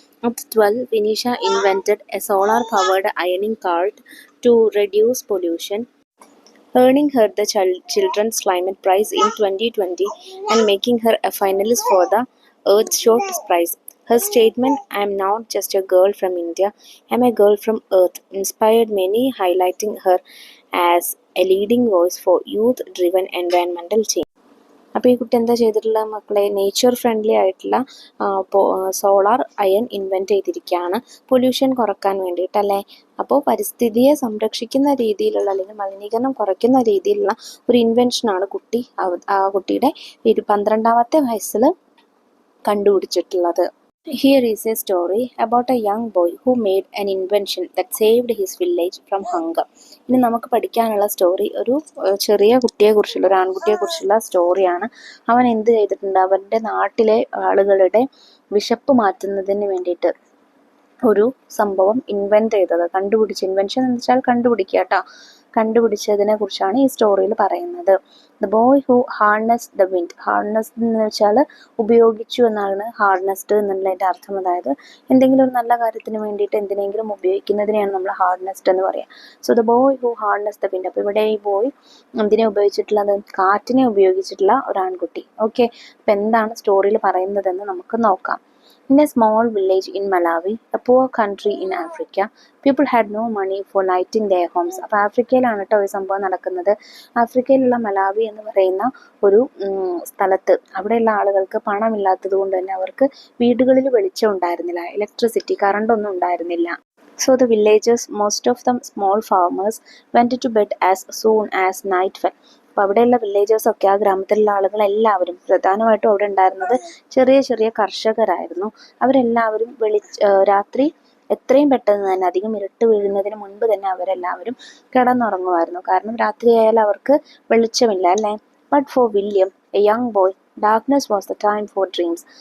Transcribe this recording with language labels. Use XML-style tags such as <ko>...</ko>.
<en>At 12, Vinisha invented a solar-powered ironing cart to reduce pollution, earning her the Children's Climate Prize in 2020 and making her a finalist for the Earthshot Prize. Her statement, "I am not just a girl from India, I am a girl from Earth," inspired many, highlighting her as a leading voice for youth-driven environmental change.</en> <ml>അപ്പോൾ ഈ കുട്ടി എന്താ ചെയ്തിട്ടുള്ള മക്കളെ? Nature friendly ആയിട്ടുള്ള solar iron invent ചെയ്തിരിക്കുകയാണ് pollution കുറക്കാൻ വേണ്ടിയിട്ടല്ലേ. അപ്പോൾ പരിസ്ഥിതിയെ സംരക്ഷിക്കുന്ന രീതിയിലുള്ള അല്ലെങ്കിൽ മലിനീകരണം കുറയ്ക്കുന്ന രീതിയിലുള്ള ഒരു ഇൻവെൻഷനാണ് ആ കുട്ടിയുടെ 12ാമത്തെ വയസ്സിൽ കണ്ടുപിടിച്ചിട്ടുള്ളത്.</ml> <en>Here is a story about a young boy who made an invention that saved his village from hunger.</en> <ml>ഇനി നമുക്ക് പഠിക്കാനുള്ള സ്റ്റോറി ഒരു ചെറിയ കുട്ടിയെക്കുറിച്ചുള്ള, ഒരു ആൺകുട്ടിയെക്കുറിച്ചുള്ള സ്റ്റോറിയാണ്. അവൻ എന്ത് ചെയ്തിട്ടുണ്ട്? അവൻ്റെ നാട്ടിലെ ആളുകളുടെ വിശപ്പ് മാറ്റുന്നതിന് വേണ്ടിയിട്ട് ഒരു സംഭവം ഇൻവെന്റ് ചെയ്തത്, ഇൻവെൻഷൻ എന്ന് വെച്ചാൽ കണ്ടുപിടിക്കുക കേട്ടോ. കണ്ടുപിടിച്ചതിനെ കുറിച്ചാണ് ഈ സ്റ്റോറിയിൽ പറയുന്നത്.</ml> <en>The boy who harnessed the wind.</en> <ml>ഹാർനസ്ഡ് എന്ന് വെച്ചാൽ ഉപയോഗിച്ചു എന്നാണ് ഹാർനസ്ഡ് എന്നുള്ളതിൻ്റെ അർത്ഥം. അതായത് എന്തെങ്കിലും ഒരു നല്ല കാര്യത്തിന് വേണ്ടിയിട്ട് എന്തിനെങ്കിലും ഉപയോഗിക്കുന്നതിനെയാണ് നമ്മൾ ഹാർനസ്ഡ് എന്ന് പറയുക.</ml> <en>So the boy who harnessed the wind.</en> <ml>അപ്പോൾ ഇവിടെ ഈ ബോയ് എന്തിനെ ഉപയോഗിച്ചിട്ടുള്ളത്? കാറ്റിനെ ഉപയോഗിച്ചിട്ടുള്ള ഒരു ആൺകുട്ടി. ഓക്കെ, അപ്പം എന്താണ് സ്റ്റോറിയിൽ പറയുന്നതെന്ന് നമുക്ക് നോക്കാം.</ml> <en>In a small village in Malawi, a poor country in Africa, people had no money for lighting their homes.</en> <ml>അപ്പോൾ ആഫ്രിക്കയിലാണ് കേട്ടോ ഈ സംഭവം നടക്കുന്നത്. ആഫ്രിക്കയിലുള്ള മലാവി എന്ന് പറയുന്ന ഒരു സ്ഥലത്ത് അവിടെയുള്ള ആളുകൾക്ക് പണമില്ലാത്തത് കൊണ്ട് തന്നെ അവർക്ക് വീടുകളിൽ വെളിച്ചം ഉണ്ടായിരുന്നില്ല, ഇലക്ട്രിസിറ്റി, കറണ്ടൊന്നും ഉണ്ടായിരുന്നില്ല.</ml> <en>So the villagers, most of them small farmers, went to bed as soon as night fell.</en> <ml>അപ്പോൾ അവിടെയുള്ള വില്ലേജേഴ്സൊക്കെ, ആ ഗ്രാമത്തിലുള്ള ആളുകളെല്ലാവരും, പ്രധാനമായിട്ടും അവിടെ ഉണ്ടായിരുന്നത് ചെറിയ ചെറിയ കർഷകരായിരുന്നു. അവരെല്ലാവരും രാത്രി എത്രയും പെട്ടെന്ന് തന്നെ, അധികം ഇരുട്ട് വീഴുന്നതിന് മുൻപ് തന്നെ അവരെല്ലാവരും കിടന്നുറങ്ങുമായിരുന്നു. കാരണം രാത്രിയായാൽ അവർക്ക് വെളിച്ചമില്ല അല്ലേ.</ml> <en>But for William, a young boy, darkness was the time for dreams.</en>